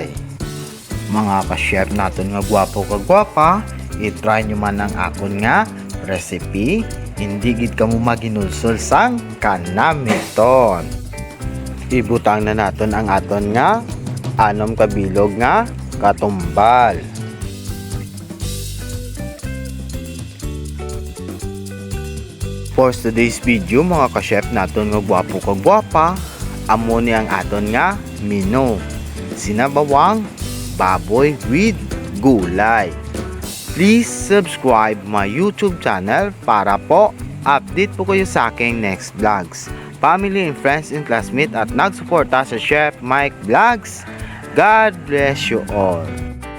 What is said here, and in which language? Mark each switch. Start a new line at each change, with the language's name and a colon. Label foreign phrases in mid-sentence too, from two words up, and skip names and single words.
Hiligaynon: Mga ka-chef naton nga gwapo kag gwapa, i-try nyo man ang akon nga recipe. Hindi gid kamo maginulsol sang kanamiton. Ibutang na naton ang aton nga 6 ka bilog nga katumbal.
English: For today's video
Hiligaynon: mga ka-chef naton nga gwapo kag gwapa, amo ni ang aton nga menu. Sinabawang baboy with gulay.
English: Please subscribe my YouTube channel
Filipino: para po
English: update
Filipino: po kayo sa aking
English: next vlogs. Family and friends and classmates
Filipino: at nagsuporta sa
English: Chef Mike Vlogs. God bless you all.